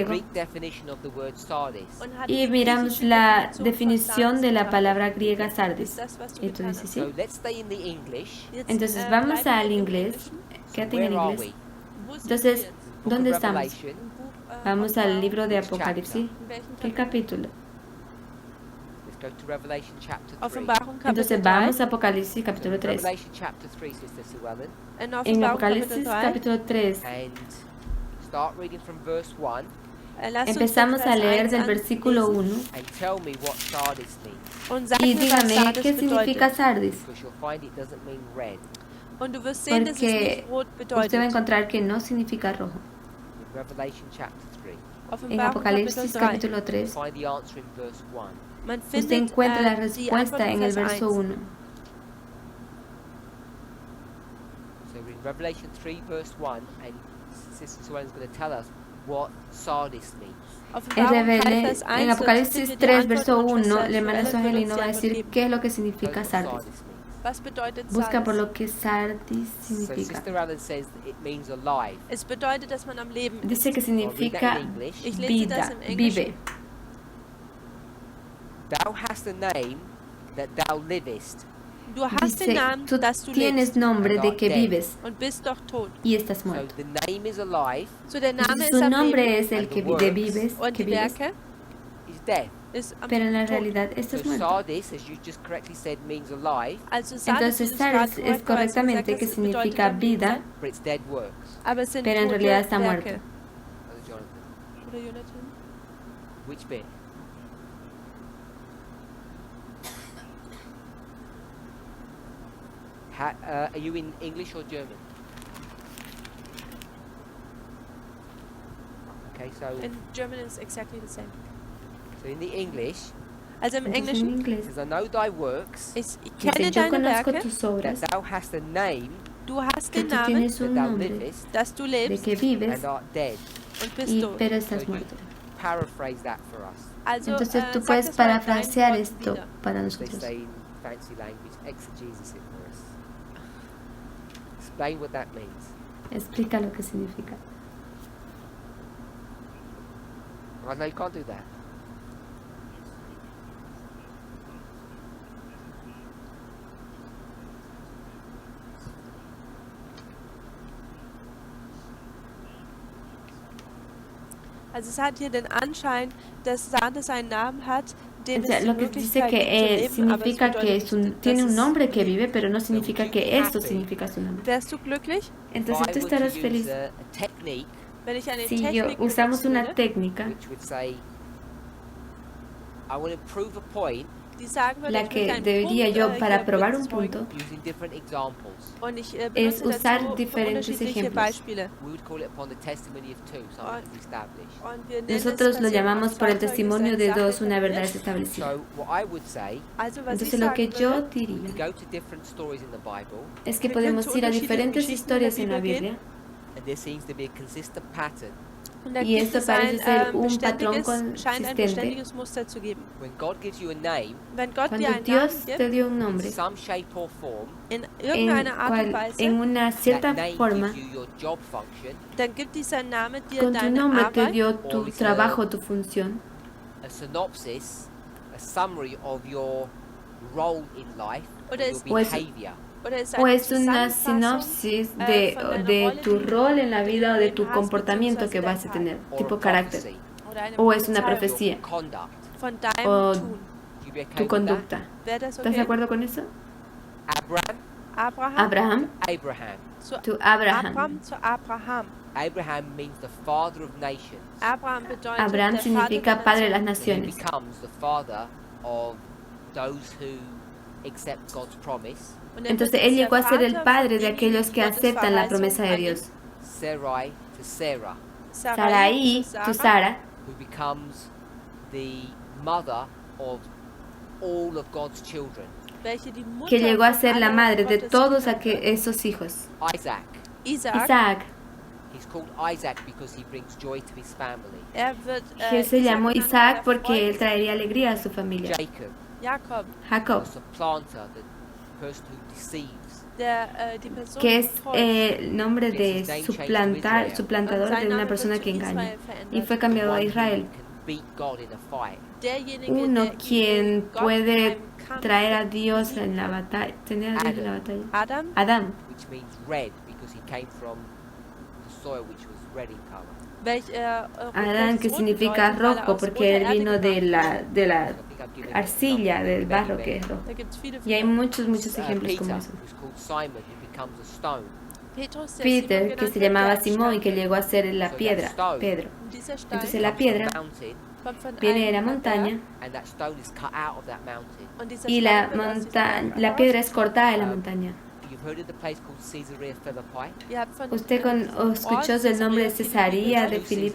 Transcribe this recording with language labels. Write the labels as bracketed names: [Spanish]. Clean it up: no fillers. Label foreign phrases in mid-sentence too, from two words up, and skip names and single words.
[Spanish] griego [English] Greek definition of the word Sardis. [German] und hat [Spanish] y [German] die [Spanish] miramos [German] griechische [Spanish] la [German] Definition von [Spanish] definición de la [German] Sardes [Spanish] palabra griega [German] betrachtet. [Spanish] Sardis. [German] Ist das, was du [Spanish] Y tú [German] getan [Spanish] dices, [German] hast. [Spanish] sí. [English] So let's stay in the English. [German] Jetzt, [Spanish] Entonces vamos [German] bleiben wir [Spanish] al [German] im [Spanish] inglés. [German] Englischen. [Spanish] Quédate en el [English] Where are [Spanish] inglés. [English] we? [German] Wo sind [Spanish] Entonces, [German] wir jetzt? [English] Book [Spanish] ¿dónde [English] of [Spanish] estamos? [English] Revelation. [German] Im Buch, [Spanish] Vamos al [German] Offenbarung. [Spanish] libro de [English] Which [Spanish] Apocalipsis. [German] In welchem [Spanish] ¿Qué [German] Kapitel? [Spanish] capítulo? [English] Let's go to Revelation chapter 3. [German] Offenbarung Kapitel [Spanish] Entonces [German] 3. [Spanish] vamos a Apocalipsis capítulo [English] In [Spanish] 3. [English] Revelation chapter 3, Sister Sue Ellen. [German] In [Spanish] En [German] Offenbarung [Spanish] Apocalipsis [German] Kapitel 3. [Spanish] capítulo 3. [English] And Start reading from verse 1 [Spanish] Empezamos a leer del versículo 1 [English] and tell me what Sardis means, [German] und sag [Spanish] y [German] mir, was [Spanish] dígame [German] Sardes [Spanish] qué significa [German] bedeutet. [Spanish] sardis, [English] because you'll find it doesn't mean red. [German] Und du wirst sehen, dass es [Spanish] porque [German] nicht rot [Spanish] usted va a [German] bedeutet. [Spanish] encontrar que no significa rojo. [English] In Revelation chapter 3, [Spanish] En [German] Offenbarung [Spanish] Apocalipsis [German] Kapitel 3. [Spanish] capítulo 3, [English] find the answer in verse 1. [German] Man [Spanish] usted [German] findet [Spanish] encuentra la [German] die [Spanish] respuesta [German] Antwort [Spanish] en el [German] Vers [Spanish] verso [German] 1. [Spanish] 1. [English] So in Revelation 3 verse 1, and Sister Susan is going to tell us what Sardis means. [German] Offenbarung 3, Vers 1, [Spanish] En [German] dort [Spanish] Apocalipsis [German] findet ihr die [Spanish] 3, [German] Antwort [Spanish] verso [German] und [Spanish] 1, [German] Schwester [Spanish] la hermana [German] Joel [Spanish] Sueli [German] wird [Spanish] nos [German] uns [Spanish] va a [German] die [Spanish] decir [German] Antwort [Spanish] qué [German] geben. [Spanish] es lo que [English] Tell us [Spanish] significa [English] what [Spanish] sardis. [English] Sardis means. [German] Was bedeutet [Spanish] Busca por [German] Sardes? [Spanish] lo que sardis [English] So [Spanish] significa. [English] Sister Alan says that it means alive. [German] Es bedeutet, dass man am Leben ist. [Spanish] Dice que significa [German] Ich lese das [Spanish] vida, [German] im Englischen. [Spanish] vive. [English] Thou hast a name that thou livest, [German] Du hast den [Spanish] Dice, [German] Namen, [Spanish] tú [German] dass du [Spanish] tienes [German] lebst [Spanish] nombre de que vives [German] und bist doch tot. [Spanish] y estás [English] so [Spanish] muerto. [English] the name is alive, [German] So der Name [Spanish] Entonces, [German] ist [Spanish] su [German] am [Spanish] nombre [German] Leben [Spanish] es el [English] and [Spanish] que [English] the works [Spanish] vives, [German] und [Spanish] que [German] die [Spanish] vives, [German] Werke [English] is death. [German] ist am [Spanish] pero en la [German] Tod. [Spanish] realidad [English] So [Spanish] estás muerto. [English] Sardis, as you just correctly said, means alive, [German] Also Sardes, [Spanish] Entonces, [German] wie du es gerade [Spanish] sardis es [German] korrekterweise [Spanish] correctamente [German] gesagt [Spanish] que [German] hast, bedeutet [Spanish] significa [German] am Leben [Spanish] vida, [German] sein, [English] but it's dead works. [German] aber es sind [Spanish] pero en [German] tote [Spanish] realidad está [German] Werke. [Spanish] muerto. [English] Brother Jonathan, [German] Oder Jonathan? [English] which bit? Are you in English or German? Okay, In German is exactly the same. so in the English, [German] Also im [Spanish] Entonces, en [German] Englischen, [English] it [Spanish] inglés [English] says, I know thy works, [German] ich [Spanish] dice, [German] kenne [Spanish] yo [German] deine [Spanish] conozco [German] Werke, [Spanish] tus obras, [English] that thou hast a name [German] du hast [Spanish] que [German] den [Spanish] tú [German] Namen, [Spanish] tienes [English] that [Spanish] un [English] thou [Spanish] nombre [English] livest [German] dass du [Spanish] de [German] lebst [Spanish] que vives, [English] and art dead. [German] und bist tot. [Spanish] pero [English] So [Spanish] estás [English] you [Spanish] muerto. [English] paraphrase that for us. [German] Also [Spanish] Entonces tú [German] sag [Spanish] puedes [German] das mal in deinen [Spanish] parafrasear [German] Worten [Spanish] esto [German] wieder. [Spanish] para [English] They [Spanish] nosotros. [English] say in fancy language, exegesis it for us. Explain what that means. [Spanish] Explica lo que significa. [English] I know you can't do that. [German] Also es hat hier den Anschein, dass Sardes einen Namen hat, den [Spanish] O sea, [German] es die [Spanish] lo que dice [German] Möglichkeit [Spanish] que [German] gibt zu leben, aber es [Spanish] significa que [German] bedeutet [Spanish] es un, [German] nicht, [Spanish] tiene [German] dass [Spanish] un [German] es [Spanish] nombre que [German] lebt. [Spanish] vive, pero no significa [English] you [Spanish] que [English] be [Spanish] esto [English] happy? [Spanish] significa su nombre. [German] Wärst du glücklich, [Spanish] Entonces [English] If [Spanish] tú [English] I were to [Spanish] estarás feliz [English] use a technique [German] wenn ich eine [Spanish] si yo [German] Technik [Spanish] usamos [German] benutzen [Spanish] una [German] würde, [Spanish] técnica, [English] which would say, I want to prove a point [German] die sagen würde, [Spanish] la [German] ich möchte [Spanish] que [German] einen [Spanish] debería [German] Punkt, [Spanish] yo para [German] hier [Spanish] probar un [German] bezeugen [Spanish] punto [English] using different examples. [German] und ich [Spanish] es [German] benutze [Spanish] usar [German] dazu [Spanish] diferentes [German] unterschiedliche [Spanish] ejemplos. [German] Beispiele. [English] We would call it upon the testimony of two, something is established. [German] Und wir nennen [Spanish] Nosotros [German] es [Spanish] lo [German] basierend [Spanish] llamamos [German] auf [Spanish] por el [German] zwei Zeugen, [Spanish] testimonio [German] ist [Spanish] de [German] eine Sache [Spanish] dos, una verdad es [German] etabliert. [Spanish] establecida. [English] So what I would say, [German] Also was ich [Spanish] Entonces lo que [German] sagen [Spanish] yo [German] würde, [English] we [Spanish] diría [English] go to different stories in the Bible, [Spanish] es que [German] wir können [Spanish] podemos [German] zu [Spanish] ir a [German] unterschiedlichen [Spanish] diferentes [German] Geschichten in der [Spanish] historias en la [German] Bibel [Spanish] Biblia [German] gehen [English] and there seems to be a consistent pattern. [German] und da [Spanish] y [German] gibt [Spanish] esto [German] es ein [Spanish] parece ser un patrón [German] scheint ein [Spanish] consistente. [German] beständiges Muster zu geben. [English] When God gives you a name, [German] Wenn Gott dir [Spanish] Cuando [German] einen Namen [Spanish] Dios [German] gibt, [Spanish] te dio un [English] in [Spanish] nombre, [English] some shape or form, [German] in [Spanish] en, [German] irgendeiner Art und Weise, [Spanish] en una cierta [English] that name [Spanish] forma, [English] gives you your job function, [German] dann gibt dieser Name dir [Spanish] con tu [German] deine [Spanish] nombre te [German] Arbeit [Spanish] dio tu trabajo, tu función, [English] a synopsis, a summary of your role in life, [German] Oder [English] or [Spanish] es- [English] your behavior. [German] oder es [Spanish] o [German] eine [Spanish] es una [German] Zusammenfassung [Spanish] sinopsis [German] von deiner [Spanish] de [German] Rolle, [Spanish] tu [German] die du [Spanish] rol en la [German] in [Spanish] vida o [German] deinem [Spanish] de [German] Leben [Spanish] tu [German] hast, [Spanish] comportamiento que [German] beziehungsweise [Spanish] vas a [German] dein [Spanish] tener, [English] Or a [Spanish] tipo carácter, [English] prophecy, [German] oder eine [Spanish] o es una [German] Prophezeiung [Spanish] profecía, [English] conduct. [German] von deinem [Spanish] o [German] Tun. [English] Do you be okay [Spanish] tu [English] with [Spanish] conducta. [German] Wäre das [Spanish] ¿Estás de [German] okay? [Spanish] acuerdo con eso? [English] that? Abraham, [German] Abraham, [Spanish] Abraham. [German] Zu [Spanish] Abraham. [German] Abraham zu Abraham. [English] Abraham means the father of nations. [German] Abraham bedeutet [Spanish] Abraham [German] der Vater [Spanish] significa [German] der [Spanish] padre de las [German] Nationen. [English] So he [Spanish] naciones. [English] becomes the father of those who accept God's promise. [German] Und er [Spanish] Entonces [German] wird [Spanish] él [German] der [Spanish] llegó a ser el [German] Vater [Spanish] padre [German] von [Spanish] de aquellos que [German] denjenigen, die Gottes [Spanish] aceptan la [German] Verheißung [Spanish] promesa de [German] annehmen. [Spanish] Dios. [English] Sarai to Sarah, [German] Sarai, zu [Spanish] tu [German] Sarah, [Spanish] Sara, [English] who becomes the mother of all of God's children. [German] welche die Mutter [Spanish] que llegó a [German] von [Spanish] ser la [German] allen [Spanish] madre de [German] Gottes [Spanish] todos [German] Kindern wird. [Spanish] esos hijos. [English] Isaac, [Spanish] Isaac, [English] he's called Isaac because he brings joy to his family. [German] Wird, [Spanish] que se llamó [German] genannt, [Spanish] Isaac [German] der [Spanish] porque él [German] Freund [Spanish] traería alegría a su familia. [English] Jacob, [German] Jakob, [Spanish] Jacob, [English] the supplanter, the person who deceives. [German] die Person [Spanish] que es [German] täuscht. [Spanish] el nombre de suplantador de una persona que engaña. Y fue cambiado a [English] One [Spanish] Israel. [English] who can beat God in a fight. [German] Derjenige, [Spanish] Uno [German] der [Spanish] quien [German] Gott [Spanish] puede [German] beim Kampf [Spanish] traer a Dios en la batalla, tener a Dios en la batalla. [English] Adam, [Spanish] Adán, [English] Which means red because he came from the soil which was red in color. [Spanish] Adán que significa rojo porque él vino de la arcilla, del barro que es rojo. [German] Da gibt's viele, [Spanish] Y hay [German] viele. [Spanish] muchos ejemplos [English] Peter, [Spanish] como eso. [English] who's called Simon, who becomes a stone. [German] Peter, [Spanish] que se llamaba Simón y que llegó a ser la piedra, Pedro. Entonces la piedra viene de la montaña y la piedra es cortada de la montaña. ¿Usted escuchó el nombre de Cesarea de Filipa?